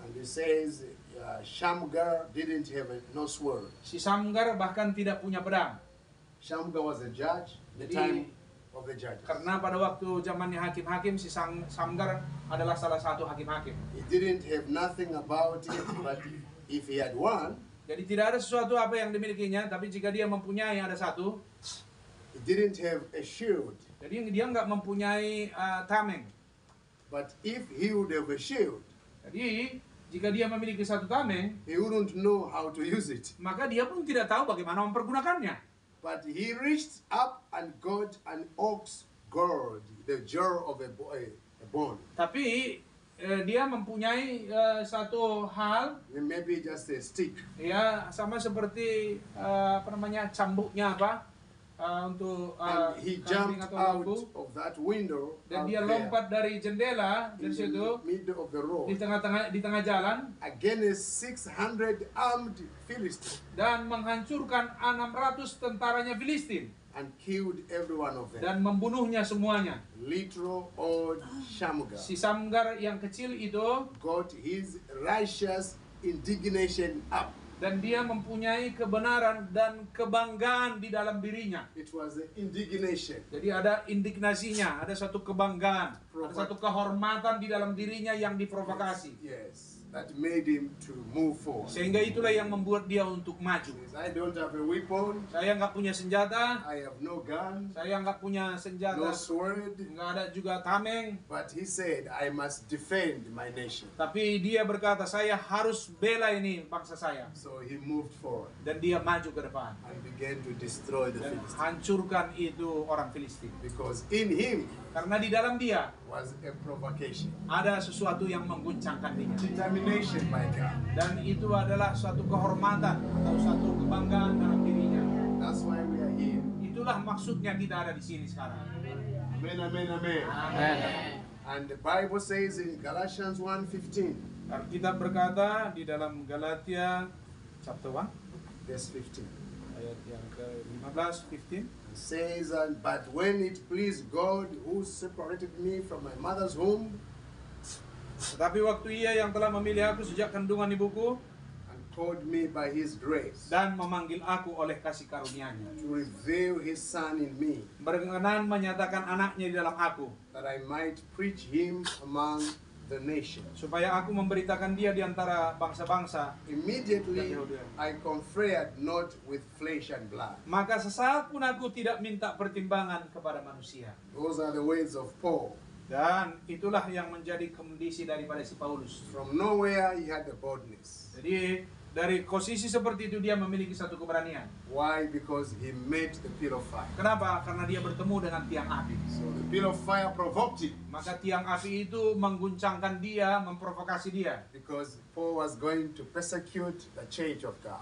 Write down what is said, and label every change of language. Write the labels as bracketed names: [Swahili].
[English] And it says, Shamgar didn't have no sword. [Indonesian] Si Samgar bahkan tidak punya pedang. [English] Shamgar was a judge, the [Indonesian] Jadi, [English] time of the judges. [Indonesian] karena pada waktu zamannya hakim-hakim, si Samgar adalah salah satu hakim-hakim. [English] He didn't have nothing about it, but if he had one, [Indonesian] Jadi tidak ada sesuatu apa yang dimilikinya, tapi jika dia mempunyai ada satu, [English] he didn't have a shield. [Indonesian] jadi dia nggak mempunyai tameng. [English] But if he would have a shield, [Indonesian] Jadi jika dia memiliki satu tameng, [English] he wouldn't know how to use it. [Indonesian] maka dia pun tidak tahu bagaimana mempergunakannya. [English] But he reached up and got an ox gourd, the jar of a bone. [Indonesian] Tapi dia mempunyai satu hal, [English] Maybe just a stick. [Indonesian] ya sama seperti apa namanya, cambuknya apa untuk [English] And he [Indonesian] kambing [English] jumped [Indonesian] atau [English] out [Indonesian] lembu. [English] of that window [Indonesian] Dan [English] out [Indonesian] dia [English] there [Indonesian] lompat dari jendela [English] in [Indonesian] dari situ [English] the middle of the [Indonesian] di [English] road [Indonesian] tengah jalan [English] against 600 armed Philistines [Indonesian] dan menghancurkan 600 tentaranya Filistin [English] and killed every one of them. [Indonesian] dan membunuhnya semuanya. [English] Little old Shamgar [Indonesian] Si Samgar yang kecil itu, [English] got his righteous indignation up. [Indonesian] dan dia mempunyai kebenaran dan kebanggaan di dalam dirinya. [English] It was the indignation. [Indonesian] Jadi ada indignasinya, ada satu kebanggaan, ada satu kehormatan di dalam dirinya yang diprovokasi. [English] Yes, that made him to move forward. [Indonesian] Sehingga itulah yang membuat dia untuk maju. [English] He says, I don't have a weapon, [Indonesian] Saya nggak punya senjata, I have no gun, saya nggak punya senjata, [English] sword, [Indonesian] nggak ada juga tameng. [English] but he said, I must defend my nation. [Indonesian] Tapi dia berkata, saya harus bela ini bangsa saya. [English] So he moved forward [Indonesian] Dan dia maju ke depan. [English] and began to destroy the [Indonesian] Dan [English] Philistines. [Indonesian] hancurkan itu orang Filistin. [English] Because in him [Indonesian] Karena di dalam dia [English] was a provocation, [Indonesian] Ada sesuatu yang mengguncangkan dia. [English] determination by God. [Indonesian] Dan itu adalah suatu kehormatan atau suatu kebanggaan dalam dirinya. [English] That's why we are here. [Indonesian] Itulah maksudnya kita ada di sini sekarang. [English] Amen, amen, amen. Amen. And the Bible says in Galatians 1:15, [Indonesian] Alkitab berkata di dalam Galatia chapter 1 [English] verse 15, [Indonesian] ayat yang ke-15, 15. [English] it says, but when it pleased God who separated me from my mother's womb [Indonesian] Tetapi waktu ia yang telah memilih aku sejak kandungan ibuku [English] and called me by his grace [Indonesian] dan memanggil aku oleh kasih karunia-Nya, [English] to reveal his son in me, [Indonesian] berkenan menyatakan anaknya di dalam aku, [English] that I might preach him among the nations. [Indonesian] supaya aku memberitakan dia di antara bangsa-bangsa. [English] Immediately I conferred not with flesh and blood. [Indonesian] Maka sesaat pun aku tidak minta pertimbangan kepada manusia. [English] Those are the words of Paul. [Indonesian] Dan itulah yang menjadi kondisi daripada si Paulus. [English] From nowhere he had the boldness. [Indonesian] Jadi dari posisi seperti itu dia memiliki satu keberanian. [English] Why? Because he met the pillar of fire. [Indonesian] Kenapa? Karena dia bertemu dengan tiang api. [English] So the pillar of fire provoked him, [Indonesian] Maka tiang api itu mengguncangkan dia, memprovokasi dia. [English] because Paul was going to persecute the church of God.